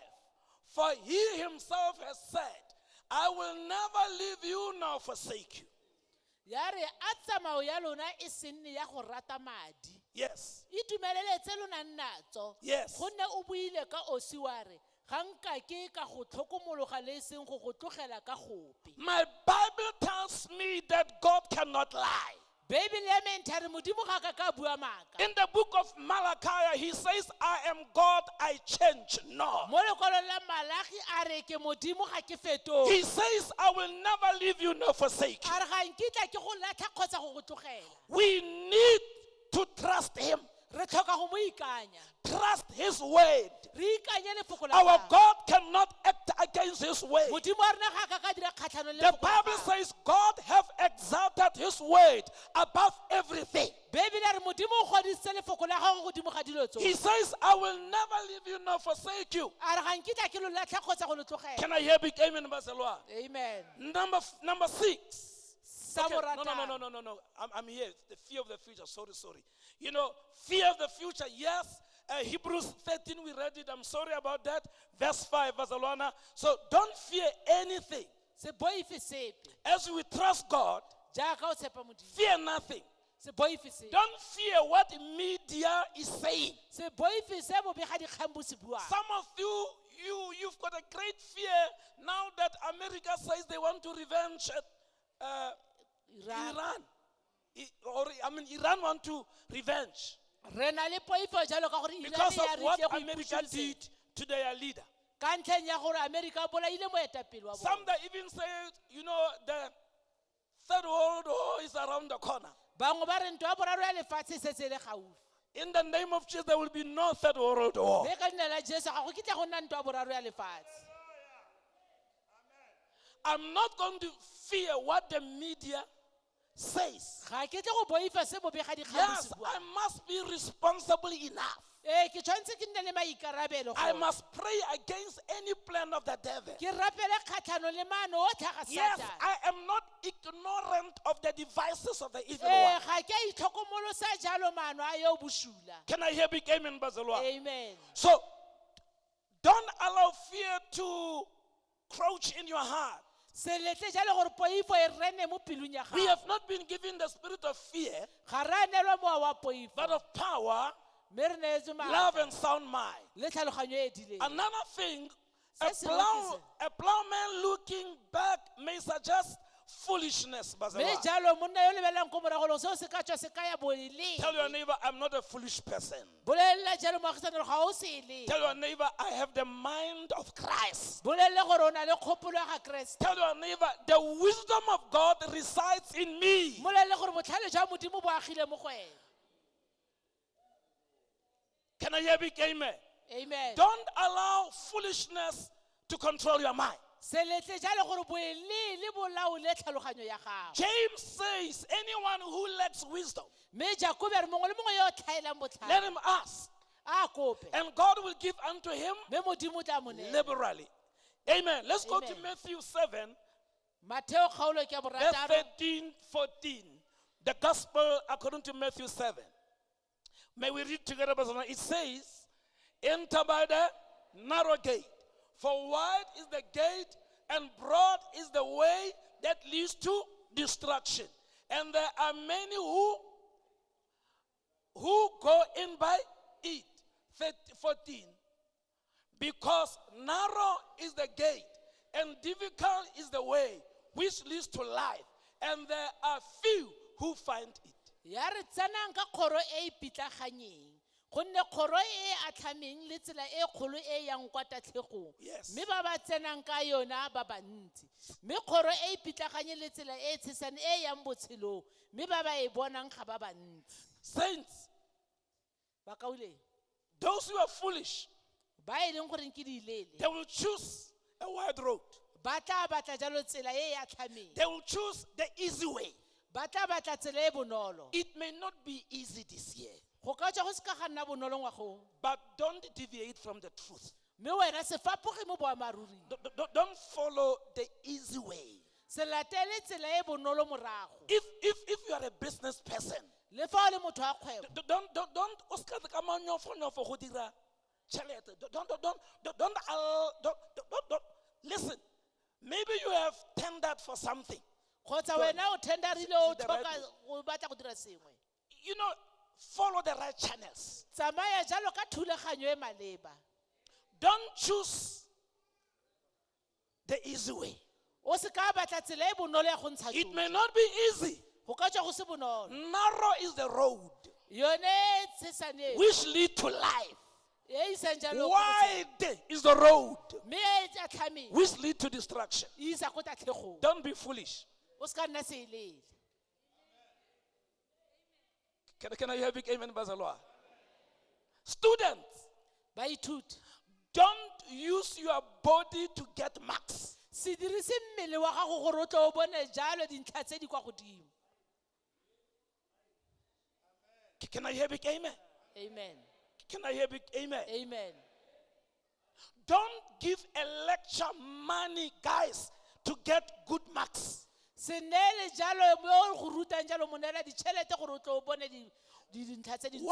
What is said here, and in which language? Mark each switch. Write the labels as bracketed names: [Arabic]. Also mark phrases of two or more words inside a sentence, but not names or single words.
[English] For he himself has said, I will never leave you nor forsake you. [Tswana] ya re a tsamao ya lona e se nne ya go rata madi [English] Yes. [Tswana] e dumeleletse lona nnatso [English] Yes. [Tswana] gonne o buile ka osi wa re ga nka ke ka go tlhokomologa le e seng go go tlogela ka gope [English] My Bible tells me that God cannot lie. [Tswana] beibele ya me ntha re modimo ga ka ka bua maaka [English] In the book of Malachi, he says, I am God, I change not. [Tswana] mo lekwalong la malagi a re ke modimo ga ke fetoge [English] He says, I will never leave you nor forsake you. [Tswana] a re ga nkitla ke go latlha kgotsa go go tlogela [English] We need to trust him, [Tswana] re tlhoka go mo ikanya [English] trust his word. [Tswana] re ikanye lefoko la [English] Our [Tswana] gagwe. [English] God cannot act against his word. [Tswana] modimo wa rena ga ka ka dira kgatlhano le [English] The [Tswana] lefoko la [English] Bible [Tswana] gagwe. [English] says God have exalted his word above everything. [Tswana] beibele ya re modimo o godisitse lefoko la gago godimo ga dilo [English] He [Tswana] tso [English] says, I will never leave you nor forsake you. [Tswana] a re ga nkitla ke lo latlha kgotsa go lo tlogela [English] Can I hear big amen, Barcelona? amen Number 6. [Tswana] sa [English] Okay, [Tswana] boratano [English] no. I'm here. The fear of the future. Sorry. Fear of the future. Yes. Hebrews 13, we read it. I'm sorry about that. Verse 5, Barcelona. So don't fear anything. [Tswana] se boife sepe [English] As we trust God, [Tswana] jaaka o tshepa modimo [English] fear nothing. [Tswana] se boife sepe [English] Don't fear what media is saying. [Tswana] se boife se bobegakgang bo se buang [English] Some of you've got a great fear now that America says they want to revenge Iran. Iran want to revenge [Tswana] re na le poifo jalo ka gore Iran [English] because [Tswana] ya [English] of [Tswana] re [English] what [Tswana] tle go [English] America [Tswana] ipušedisa. [English] did to their leader. [Tswana] ka ntlheng ya gore America a bolaile moetapele wa [English] Some [Tswana] bona [English] that even say, the third world war is around the corner. [Tswana] bangwe ba re ntwa ya boraro ya lefatshe e setse e le gaufi [English] In the name of Jesus, there will be no third world war. [Tswana] mme ka leina la Jesu ga go kitla go nna ntwa ya boraro ya lefatshe [English] I'm not going to fear what the media says. [Tswana] ga ke tle go boifa se bobegadikgang bo [English] Yes, [Tswana] se [English] I [Tswana] buang [English] must be responsible enough. [Tswana] ke tshwanetse ke nne le maikarabelo [English] I [Tswana] gore [English] must pray against any plan of the devil. [Tswana] ke rapele kgatlhano le maano o tlhaga [English] Yes, Satan. I am not ignorant of the devices of the evil one. [Tswana] ga ke a itlhokomolosa jalo maano a yo bosula [English] Can I hear big amen, Bazalwa? amen So, don't allow fear to crouch in your heart. [Tswana] se letle jalo gore poifo e rene mo pelong ya [English] We [Tswana] gago [English] have not been given the spirit of fear, [Tswana] ga re a neelwa mowa wa poifo [English] but of power, [Tswana] mme re neetswe [English] love, [Tswana] maatla [English] and sound mind. [Tswana] le tlhaloganyo e e dileng [English] Another thing, [Tswana] Se sengwe [English] a plowman looking back may suggest foolishness, [Tswana] mme Bazalwa. jalo monna yo lebelelang ko morago seo se ka tswa se kaya [English] Tell your [Tswana] bolele [English] neighbor, I'm not a foolish person. [Tswana] bolelela jalo moagisane gore ga o sele [English] Tell your neighbor, I have the mind of Christ. [Tswana] bolelele gore o na le kgopolo ya ga keresete [English] Tell your neighbor, the wisdom of God resides in me. [Tswana] molelele gore botlhale jwa modimo bo agile mo go wena [English] Can I hear big amen? amen Don't allow foolishness to control your mind. [Tswana] se letle jalo gore boelele bolaole tlhaloganyo ya gago [English] James says, anyone who lacks wisdom, [Tswana] mme jakobe re mongwe le mongwe yo o tlhaelang [English] let [Tswana] botlhale [English] him ask, [Tswana] a kope [English] and God will give unto him [Tswana] mme modimo o tla mo neela [English] liberally. Amen. Let's go to Amen. Matthew 7, [Tswana] Mateo kgaolo ke ya [English] verse [Tswana] borataro [English] 13, 14. The gospel according to Matthew 7. May we read together, brother? It says, enter by the narrow gate. For wide is the gate and broad is the way that leads to destruction. And there are many who go in by it. 14. Because narrow is the gate and difficult is the way which leads to life. And there are few who find it. [Tswana] ya re tsenang ka kgoro e e pitlaganyeng gonne kgoro e e atlhameng le tsela e kgolo e yang kwa tatlhegong [English] Yes. [Tswana] mme ba ba tsenang ka yona ba bantsi mme kgoro e e pitlaganyeng le tsela e e tshesane e yang botshelong mme ba ba e bonang ga ba bantsi [English] Saints, [Tswana] ba kauleng [English] those who are foolish, [Tswana] ba e leng goreng ke diilele [English] they will choose a wide road. [Tswana] ba tla batla jalo tsela e e atlhameng [English] They will choose the easy way. [Tswana] ba tla batla tsela e bonolo [English] It may not be easy this year, [Tswana] go ka tswa go se ka ga nna bonolo ngwagong [English] but don't deviate from the truth. [Tswana] mme wena se fapoge mo boamaruring [English] Don't follow the easy way. [Tswana] se latele tsela e bonolo morago [English] If you are a business person, [Tswana] le fa o le motho wa kgwebo don't o ska ka manyofonyofo go dira tšhelete. [English] Don't listen. Maybe you have tendered for something. [Tswana] kgotsa wena o tenderile o tlhoka o batla go dira sengwe [English] Follow the right channels. [Tswana] tsamaya jalo ka thulaganyo e maleba [English] Don't choose the easy way. [Tswana] o se ka batla tsela e bonolo ya go ntsha [English] It may [Tswana] tsotlhe. [English] not be easy. [Tswana] go ka tswa go se bonolo [English] Narrow is the road [Tswana] yone e tshesane [English] which lead to life. [Tswana] e e isang jalo ko botshelo. [English] Wide is the road [Tswana] mme e e atlhameng [English] which lead to destruction. [Tswana] e isa ko tatlhegong [English] Don't be foolish. [Tswana] o se ka nna seelele [English] Can I hear a big amen, Bazalwa? Students, [Tswana] baithuti [English] don't use your body to get marks. [Tswana] se dirise mmele wa gago gore o tle o bone jalo dintlha tse di kwa godimo [English] Can I hear a big amen? amen Can I hear a big amen? amen Don't give a lecture money, guys, to get good marks. [Tswana] se neele jalo mo go rutang jalo mo neela ditšhelete gore o tle o bone dintlha tse di